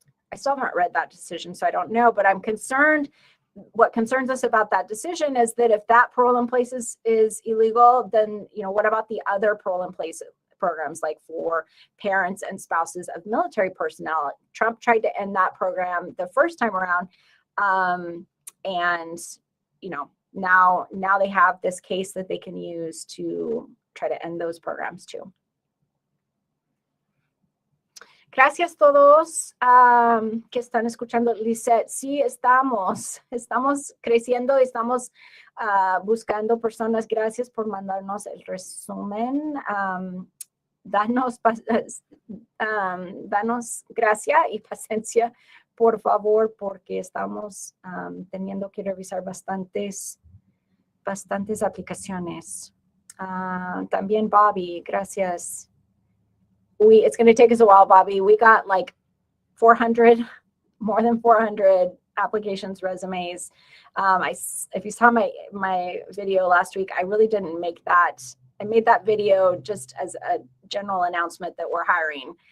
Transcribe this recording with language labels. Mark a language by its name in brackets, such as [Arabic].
[English] I still haven't read that decision, so I don't know, but I'm concerned. What concerns us about that decision is that if that parole in place is illegal, then, you know, what about the other parole in place programs, like for parents and spouses of military personnel? Trump tried to end that program the first time around. And, you know, now they have this case that they can use to try to end those programs too. [Spanish] Gracias todos que están escuchando. Lisette, sí, estamos creciendo, estamos buscando personas. Gracias por mandarnos el resumen. Danos gracia y paciencia, por favor, porque estamos teniendo que revisar bastantes aplicaciones. También Bobby, gracias. [English] It's going to take us a while, Bobby. We got like more than 400 applications, resumes. If you saw my video last week, I really didn't make that. I made that video just as a general announcement that we're hiring.